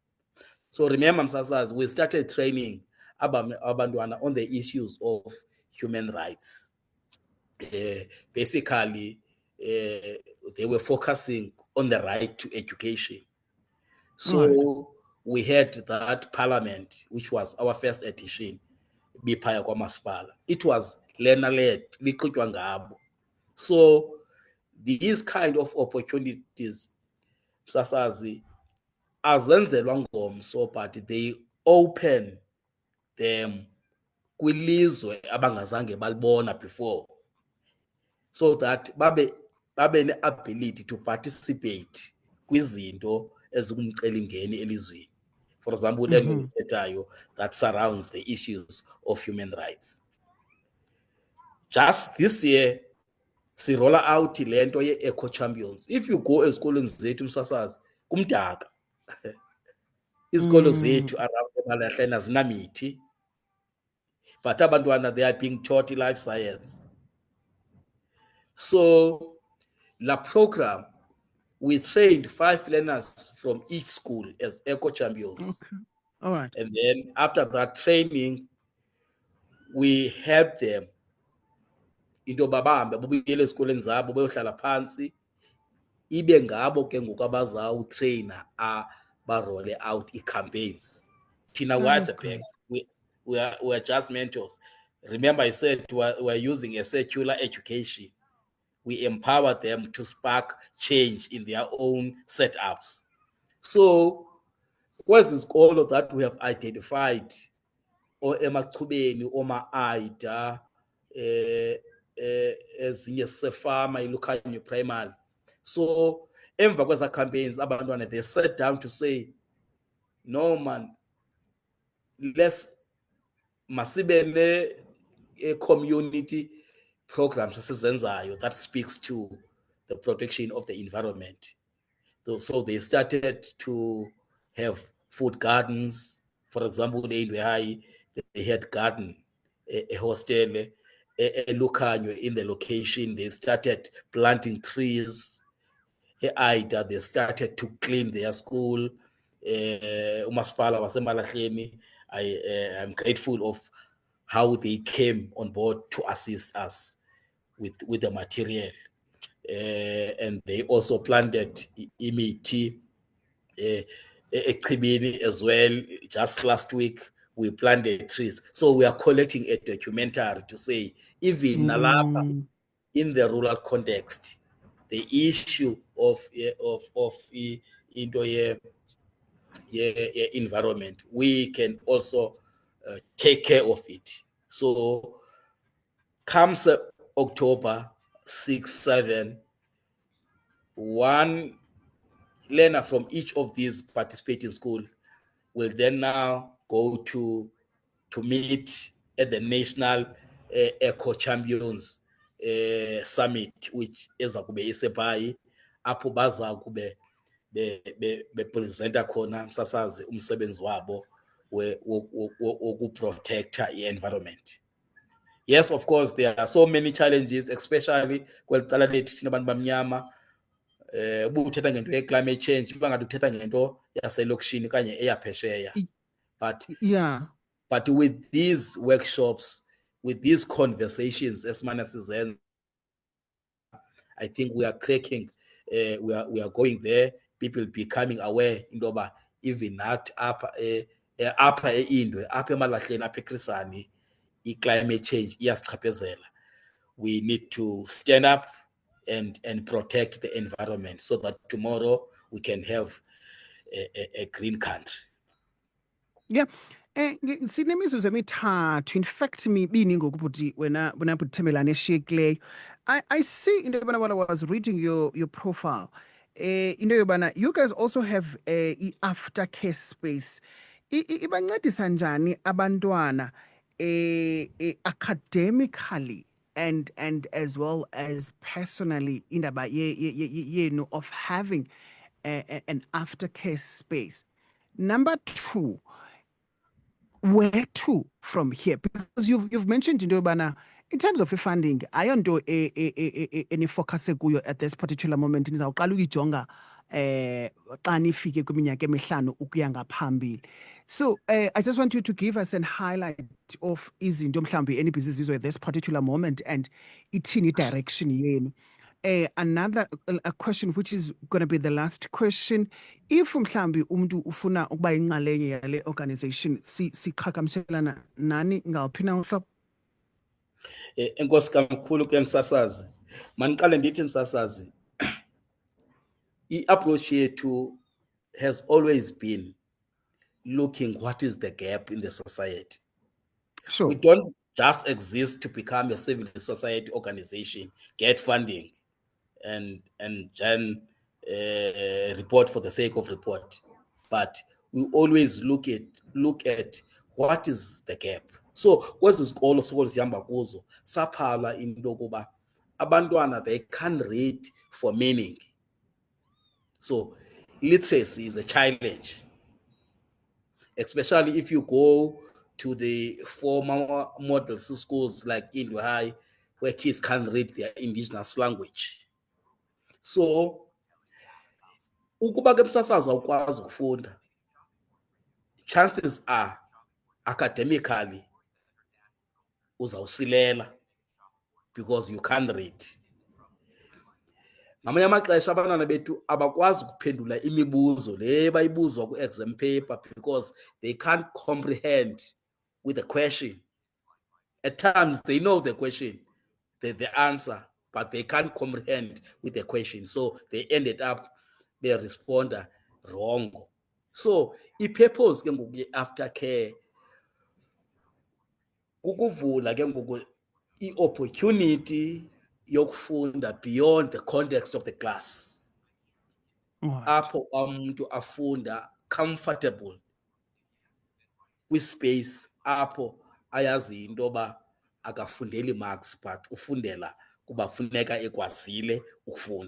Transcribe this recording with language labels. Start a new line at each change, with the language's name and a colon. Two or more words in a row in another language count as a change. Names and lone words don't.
English: So remember, Msasazi, we started training abantwana on the issues of human rights. Basically, they were focusing on the right to education. So we had that parliament, which was our first edition,
Xhosa: biphaya kwamasipala.
English: It was learner-led,
Xhosa: liqhutywa ngabo.
English: So these kind of opportunities,
Xhosa: Msasazi, azenzelwa ngomso,
English: but they open them
Xhosa: kwilizwe abangazange balibona
English: before, so that
Xhosa: babe ne-ability
English: to participate
Xhosa: kwizinto ezingumcelimngeni elizweni.
English: For example, that surrounds the issues of human rights. Just this year, si roll out
Xhosa: lento ye
English: Eco Champions. If you go
Xhosa: ezikolweni zethu Msasazi, kumdaka. Izikolo zethu
English: around
Xhosa: eMalahleni zinamithi,
English: but abantwana they are being taught life science. So la program, we trained 5 learners from each school as Eco Champions. Okay. All right. And then after that training, we helped them
Xhosa: into babambe bubuyele esikoleni zabo beyohlala phansi, ibe ngabo ke ngoku abazawutraina barole
English: out campaigns. Tina Waterberg, we are just mentors. Remember, I said we're using a secular education. We empower them to spark change in their own setups. So, what is all of that we have identified?
Xhosa: Or emachubeni, oma-AIDA, ezinye sefama ilukhanyo primary. So, emva kweza campaigns, abantwana,
English: they sat down to say, no man, let's masibele a community programs that speaks to the protection of the environment. So they started to have food gardens. For example, they had garden, a hostel, a lukhanyo in the location. They started planting trees. AIDA, they started to clean their school.
Xhosa: Umasipala waseMalahleni,
English: I'm grateful of how they came on board to assist us with the material. And they also planted
Xhosa: imithi eChibini
English: as well. Just last week, we planted trees. So we are collecting a documentary to say, even nalapha in the rural context, the issue of into environment, we can also take care of it. So comes October 6, 7, one learner from each of these participating schools will then now go to meet at the National Eco Champions Summit, which
Xhosa: eza kube iseBhayi, apho baza kube bepresenta khona msasazi umsebenzi wabo wokuprotecta i-environment.
English: Yes, of course, there are so many challenges, especially
Xhosa: kweli cala lethu thina abantu bamnyama. Ubuthetha ngento ye-climate change uba ngathi uthetha ngento yaselokishini kanye eyaphesheya.
English: But with these workshops, with these conversations,
Xhosa: esimane sizenza,
English: I think we are cracking, we are going there, people becoming aware
Xhosa: into yoba
English: even not
Xhosa: apha eIndwe, apha eMalahleni, apha eKhrisani, i-climate change iyasichaphazela.
English: We need to stand up and protect the environment so that tomorrow we can have a green country. Yeah.
Xhosa: Sinemizuzu emithathu,
English: in fact
Xhosa: mibini ngoku bhuti wena bhuti Themelani eshiyekileyo.
English: I see
Xhosa: into yobana
English: when I was reading your profile,
Xhosa: into yobana
English: you guys also have a aftercare space.
Xhosa: Ibancedisa njani abantwana
English: academically and as well as personally
Xhosa: indaba yenu
English: of having an aftercare space. Number two, where to from here? Because you've mentioned
Xhosa: into yobana
English: in terms of funding,
Xhosa: ayonto enifocuse kuyo
English: at this particular moment.
Xhosa: Nizawuqala ukuyijonga xa nifike kwiminyaka emihlanu ukuya ngaphambili.
English: So I just want you to give us a highlight of
Xhosa: izinto mhlawumbi enibhizizizo
English: at this particular moment and
Xhosa: ithini direction yenu.
English: Another question, which is going to be the last question.
Xhosa: If mhlambi umuntu ufuna ukuba inxalenye yale organization, siqhagamshelana nani ngaliphi na uhlobo? Enkosi kakhulu ke msasazi. Maniqale ndithi msasazi, i-approach yethu
English: has always been looking what is the gap in the society. Sure. We don't just exist to become a civil society organization, get funding, and then report for the sake of report, but we always look at what is the gap.
Xhosa: So kwezi zikolo sikolo sihamba kuzo saphala into yokuba abantwana
English: they can't read for meaning. So literacy is a challenge, especially if you go to the former model schools like Indwe High, where kids can't read their indigenous language.
Xhosa: So ukuba ke msasaza ukwazi ukufunda,
English: chances are academically uzawusilela because you can't read.
Xhosa: Ngamanye amaxesha abantwana bethu abakwazi ukuphendula imibuzo le bayibuzwa ku-exam paper
English: because they can't comprehend with the question. At times they know the question, the answer, but they can't comprehend with the question. So they ended up they respond wrong.
Xhosa: So i-purpose ke ngoku ye-aftercare ukuvula ke ngoku i-opportunity yokufunda
English: beyond the context of the class.
Xhosa: Apho umuntu afunda comfortable kwi-space apho ayazi into yoba akafundeli marks but ufundela kuba funeka ekwazile ukufunda.